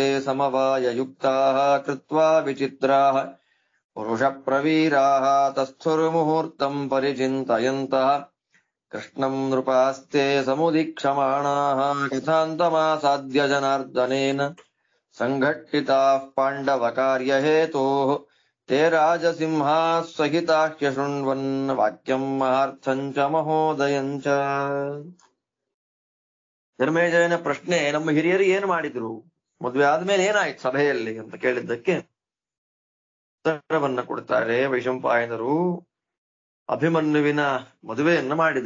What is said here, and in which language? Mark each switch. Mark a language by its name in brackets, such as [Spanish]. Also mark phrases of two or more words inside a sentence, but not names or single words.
[Sanskrit] ಸಮವಾಯಯುಕ್ತಾಃ ಕೃತ್ವಾ ವಿಚಿತ್ರಾಃ ಪುರುಷಪ್ರವೀರಾಃ ತಸ್ಥುರ್ಮುಹೂರ್ತಂ ಪರಿಚಿಂತಯन्तಃ ಕೃಷ್ಣಂ ನೃಪಾಸ್ತೆ ಸಮುದೀಕ್ಷಮಾಣಾಃ ಕಥಾಂತಮಾಸಾದ್ಯ ಜನಾರ್ದನೇನ ಸಂಘಟ್ಟಿತಾಃ ಪಾಂಡವಕಾರ್ಯಹೇತೋಃ ತೇ ರಾಜಸಿಂಹಾಃ ಸಹಿತಾಃ ಶೃಣ್ವನ್ ವಾಕ್ಯಂ ಮಹಾರ್ಥಂ ಚ ಮಹೋದಯಂ ಚ. [Kannada] ಧರ್ಮೇಜಯನ ಪ್ರಶ್ನೆ, ನಮ್ಮ ಹಿರಿಯರು ಏನು ಮಾಡಿದ್ರು, ಮದುವೆ ಆದ್ಮೇಲೆ ಏನಾಯ್ತು ಸಭೆಯಲ್ಲಿ ಅಂತ ಕೇಳಿದ್ದಕ್ಕೆ ಉತ್ತರವನ್ನ ಕೊಡ್ತಾರೆ ವೈಶಂಪಾಯನರು. ಅಭಿಮನ್ಯುವಿನ ಮದುವೆಯನ್ನ ಮಾಡಿದ್ರು.